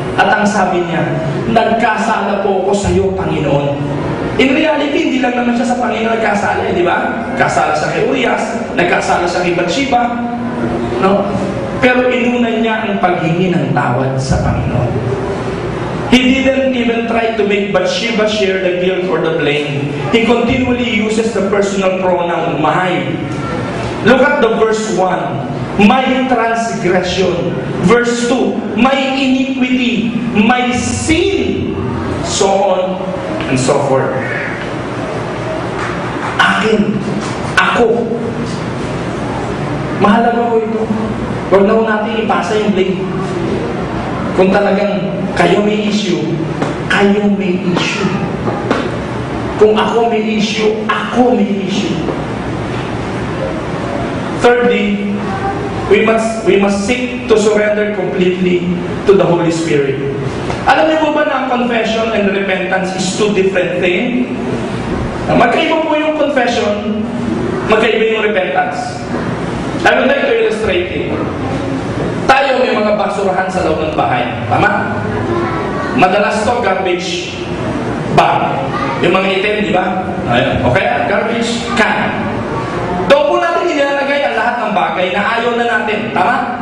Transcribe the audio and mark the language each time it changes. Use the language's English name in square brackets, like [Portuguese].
[Filipino] At ang sabi niya, nagkasala po ako sa iyo, Panginoon. [English] In reality, [Filipino] hindi lang naman siya sa Panginoon nagkasala, di ba? Kasala siya kay Urias, nagkasala siya kay Bathsheba, no? Pero inunan niya ang paghingi ng tawad sa Panginoon. [English] He didn't even try to make Bathsheba share the guilt or the blame. He continually uses the personal pronoun, my. Look at the verse 1. My transgression. Verse 2. My iniquity. My sin. So on and so forth. [Filipino] Akin. Ako. Mahalaga ko ito. Huwag na natin ipasa yung blame. Kung talagang kayo may issue, kayo may issue. Kung ako may issue, ako may issue. [English] Thirdly, we must seek to surrender completely to the Holy Spirit. [Filipino] Alam niyo ba na ang [English] confession and repentance is two different things? [Filipino] Magkaiba po yung confession, magkaiba yung repentance. [English] I would like to illustrate it. [Filipino] Tayo may mga basurahan sa loob ng bahay. Tama? Madalas to garbage bag. Yung mga item, di ba? Okay? Garbage can. Doon po natin nilalagay ang lahat ng bagay na ayaw na natin. Tama?